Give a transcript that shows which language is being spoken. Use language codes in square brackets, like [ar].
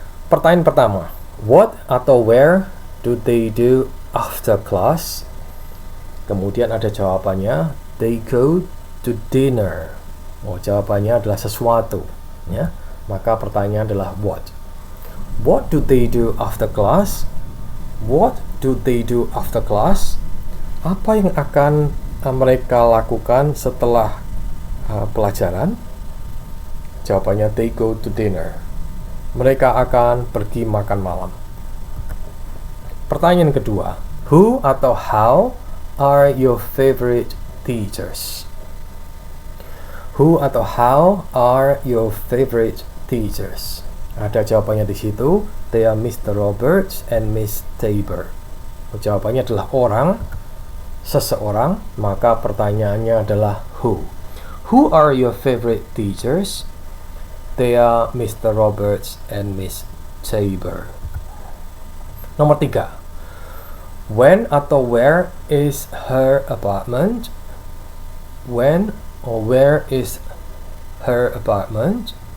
[id] Pertanyaan pertama, [en] what atau where do they do after class? [id] Kemudian ada jawabannya, [en] they go to dinner. [id] Oh, jawabannya adalah sesuatu, ya. Maka pertanyaan adalah what. [en] What do they do after class? What do they do after class? [id] Apa yang akan mereka lakukan setelah pelajaran? Jawabannya, [en] they go to dinner. [id] Mereka akan pergi makan malam. Pertanyaan kedua, [en] who atau how are your favorite teachers? Who atau how are your favorite teachers? [id] Ada jawabannya di situ. [en] They are Mr. Roberts and Miss Tabor. [id] Jawabannya adalah orang, seseorang. Maka pertanyaannya adalah who. [en] Who are your favorite teachers? They are Mr. Roberts and Miss Tabor. Nomor 3. When atau where is her apartment? When or where is her apartment?